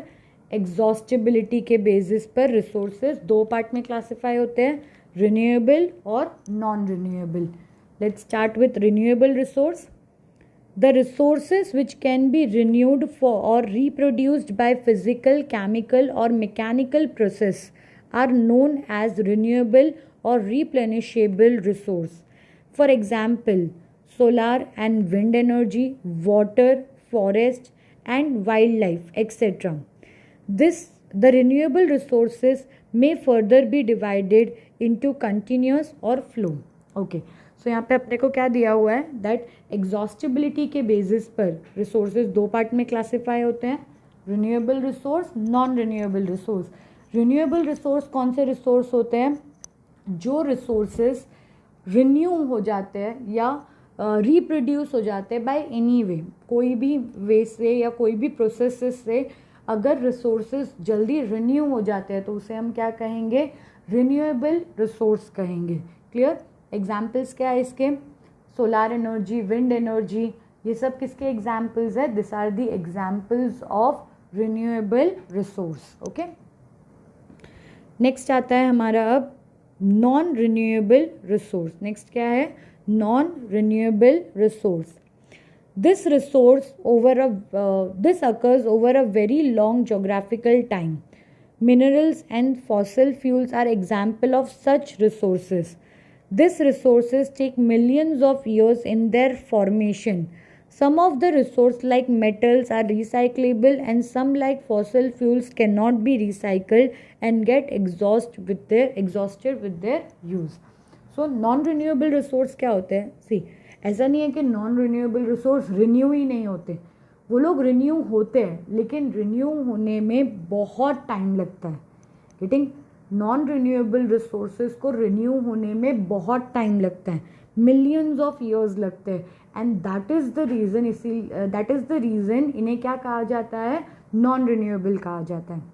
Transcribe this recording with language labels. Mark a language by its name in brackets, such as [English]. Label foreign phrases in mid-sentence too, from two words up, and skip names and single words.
[Hindi] एग्जॉस्टिबिलिटी के बेसिस पर रिसोर्सेज 2 पार्ट में क्लासिफाई होते हैं, रिन्यूएबल और [English] non renewable. Let's start with renewable resource. The resources which can be renewed for और reproduced by physical, chemical और mechanical process are known as renewable और replenishable resource। for example, solar and wind energy, water, forest and wildlife, etc. The renewable resources may further be divided into continuous और flow. Okay. [Hindi] So यहाँ पे अपने को क्या दिया हुआ है? [English] That exhaustibility [Hindi] के basis पर resources 2 पार्ट में classify होते हैं, [English] renewable resource, non-renewable resource. Renewable resource [Hindi] कौन से resource होते हैं? जो resources रिन्यू हो जाते हैं या रिप्रोड्यूस हो जाते हैं [English] by any way, [Hindi] कोई भी वे से या कोई भी प्रोसेस से अगर रिसोर्सेज जल्दी रिन्यू हो जाते हैं तो उसे हम क्या कहेंगे, [English] renewable resource [Hindi] कहेंगे। क्लियर। एग्जाम्पल्स क्या है इसके, [English] solar energy, wind energy, [Hindi] ये सब किसके एग्जाम्पल्स है, [English] this are the examples of renewable resource. [Hindi] ओके, नेक्स्ट आता है हमारा अब [English] non renewable resource. [Hindi] नेक्स्ट क्या है, [English] non renewable resource. This occurs over a very long geographical time. Minerals and fossil fuels are example of such resources. These resources take millions of years in their formation. Some of the resources like metals are recyclable and some like fossil fuels cannot be recycled and get exhausted with their use. So non-renewable resource [Hindi] क्या होते हैं, see, ऐसा नहीं है कि [English] non renewable resource [Hindi] रिन्यू ही नहीं होते, वो लोग रिन्यू होते हैं लेकिन रिन्यू होने में बहुत टाइम लगता है। गेटिंग, [English] non renewable resources [Hindi] को रिन्यू होने में बहुत टाइम लगता है, [English] millions of years [Hindi] लगते हैं, [English] and that is the reason [Hindi] इन्हें क्या कहा जाता है, [English] non renewable [Hindi] कहा जाता है।